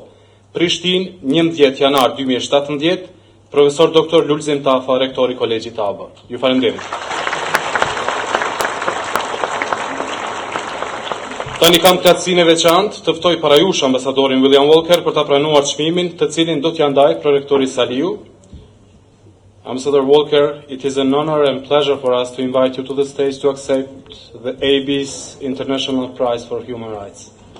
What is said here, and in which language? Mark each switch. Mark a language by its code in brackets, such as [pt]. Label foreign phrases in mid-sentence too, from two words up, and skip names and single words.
[sq] Prishtinë, 11 janar 2017, profesor doktor Lulzim Tafa, rektori i kolegjit AB. Ju falenderit. Tani kam kënaqësinë e veçantë të ftoj para jush ambasadorin William Walker për ta pranuar çmimin, të cilin do t'ia ndaj prorektori Saliu. [en] Ambassador Walker, it is an honor and pleasure for us to invite you to the stage to accept the AB's International Prize for Human Rights.